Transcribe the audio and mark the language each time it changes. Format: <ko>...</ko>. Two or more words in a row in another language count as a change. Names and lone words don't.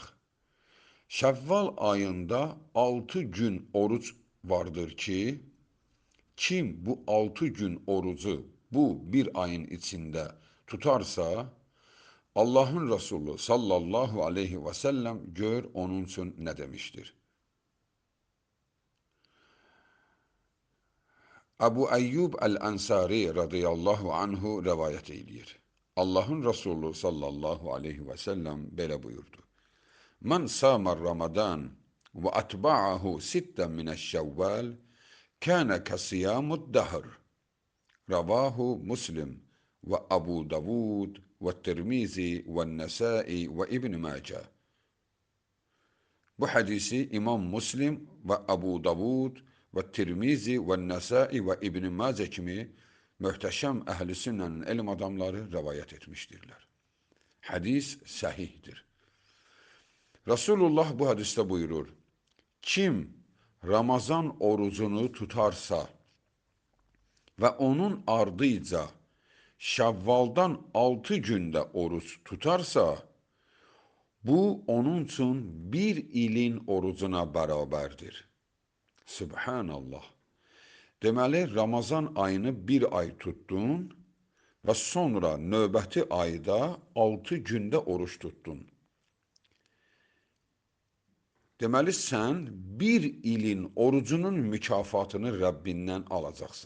<az>Şəvval ayında 6 gün oruç vardır ki, kim bu 6 gün orucu bu bir ayın içində tutarsa, Allahın Resulü</az> <ar>صلى الله عليه وسلم</ar> <az>gör onun üçün nə demişdir. Abu Ayyub el-Ansari</az> <ar>رضي الله عنه</ar> <az>rəvayət edir. Allahın Resulü</az> <ar>صلى الله عليه وسلم</ar> <az>belə buyurdu.</az> <ar>من صام رمضان وأتبعه ستا من شوال كان كصيام الدهر. رواه مسلم وأبو داود والترمذي والنسائي وابن ماجه.</ar> <az>Bu hadisi İmam Muslim ve Abu Davud ve Tirmizi ve Nesai ve İbn Mace kimi möhtəşəm əhl-i sünnənin elm adamları rəvayət etmişdirlər. Hadis səhihdir.</az> <tr>Resulullah bu hadiste buyurur: kim Ramazan orucunu tutarsa ve onun ardıyca Şəvvaldan 6 günde oruç tutarsa, bu onun için bir ilin orucuna beraberdir.</tr> <ar>Subhanallah.</ar> <az>Deməli, Ramazan ayını bir ay tuttun ve sonra növbəti ayda 6 günde oruç tuttun. Deməli, sən bir ilin orucunun mükafatını Rəbbindən alacaqsan.</az>